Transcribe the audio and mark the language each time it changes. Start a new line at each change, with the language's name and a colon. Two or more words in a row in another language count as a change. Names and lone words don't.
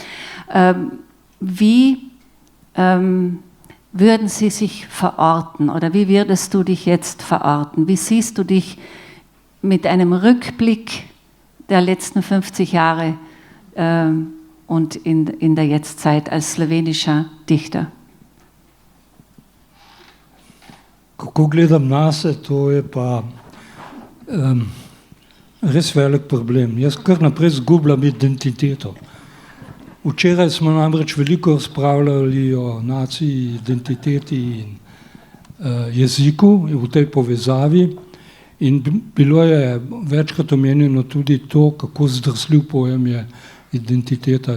German: Wie würden Sie sich verorten oder wie würdest du dich jetzt verorten? Wie siehst du dich mit einem Rückblick der letzten 50 Jahre und in der Jetztzeit als slowenischer Dichter?
Slovenian: Kako gledam nase, to je pa res velik problem. Jaz kar naprej zgubljam identiteto. Včeraj smo namreč veliko razpravljali o naciji, identiteti in jeziku v tej povezavi in bilo je večkrat omenjeno tudi to, kako zdrsljiv pojem je identiteta.